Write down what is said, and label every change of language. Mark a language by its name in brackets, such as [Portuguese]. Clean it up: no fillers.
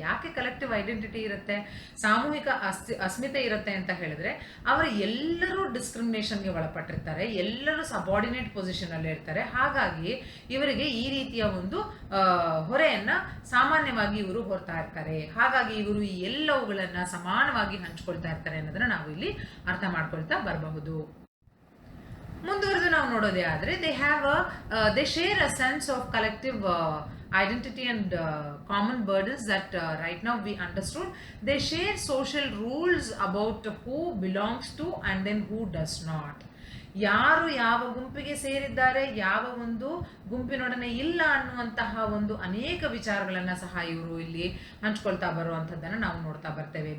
[Kannada] ಯಾಕೆ collective identity ಇರುತ್ತೆ, ಸಾಮೂಹಿಕ ಅಸ್ಮಿತೆ ಇರುತ್ತೆ ಅಂತ ಹೇಳಿದ್ರೆ, ಅವರು ಎಲ್ಲರೂ ಡಿಸ್ಕ್ರಿಮಿನೇಷನ್ಗೆ ಒಳಪಟ್ಟಿರ್ತಾರೆ, ಎಲ್ಲರೂ ಸಬಾರ್ಡಿನೇಟ್ ಪೊಸಿಷನ್ ಅಲ್ಲಿ ಇರ್ತಾರೆ. ಹಾಗಾಗಿ ಇವರಿಗೆ ಈ ರೀತಿಯ ಒಂದು ಹೊರೆಯನ್ನ ಸಾಮಾನ್ಯವಾಗಿ ಇವರು ಹೊರ್ತಾ ಇರ್ತಾರೆ. ಹಾಗಾಗಿ ಇವರು ಈ ಎಲ್ಲವುಗಳನ್ನ ಸಮಾನವಾಗಿ ಹಂಚ್ಕೊಳ್ತಾ ಇರ್ತಾರೆ ಅನ್ನೋದನ್ನ ನಾವು ಇಲ್ಲಿ ಅರ್ಥ ಮಾಡ್ಕೊಳ್ತಾ ಬರಬಹುದು. ಮುಂದುವರೆದು ನಾವು ನೋಡೋದೇ ಆದರೆ [English] they share a sense of collective identity and common burdens that right now we understood. They share social rules about who belongs to and then who does not. [Kannada] ಯಾರು ಯಾವ ಗುಂಪಿಗೆ ಸೇರಿದ್ದಾರೆ, ಯಾವ ಒಂದು ಗುಂಪಿನೊಡನೆ ಇಲ್ಲ ಅನ್ನುವಂತಹ ಒಂದು ಅನೇಕ ವಿಚಾರಗಳನ್ನ ಸಹ ಇವರು ಇಲ್ಲಿ ಹಂಚ್ಕೊಳ್ತಾ ಬರುವಂಥದ್ದನ್ನು ನಾವು ನೋಡ್ತಾ ಬರ್ತೇವೆ.